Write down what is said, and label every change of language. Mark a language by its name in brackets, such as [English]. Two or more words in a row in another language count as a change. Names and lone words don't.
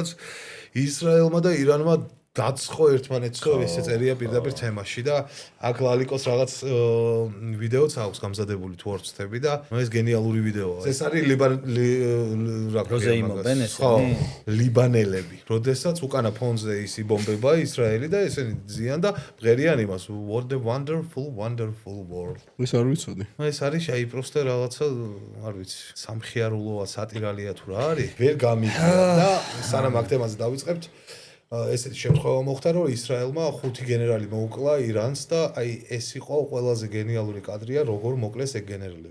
[Georgian] ისრაელმა და ირანმა დაცხო ერთმანეთსო, ესე წერია პირდაპირ თემაში და აქ ლალიკოს რაღაც ვიდეოც აქვს გამზადებული თუ არ ვცდები და ეს გენიალური ვიდეოა. ეს არის ლიბანელები, როდესაც უკანა ფონზე ის იბომბება ისრაელი და ესენი ძიან და ბღერიან იმას [English] what the wonderful world. [Georgian] ეს არ ვიცოდი. ეს არის აი პროსტა რაღაცა, არ ვიცი, სამხიარულოა, სატირალია თუ რა არის, ვერ გამიგია და სანამ აქ თემაზე დავიწყებთ ესეთი შემთხვევა მოხდა, რომ ისრაელმა 5 გენერალი მოუკლა ირანს და აი ეს იყო ყველაზე გენიალური კადრია, როგორ მოკლეს ეგ გენერალები.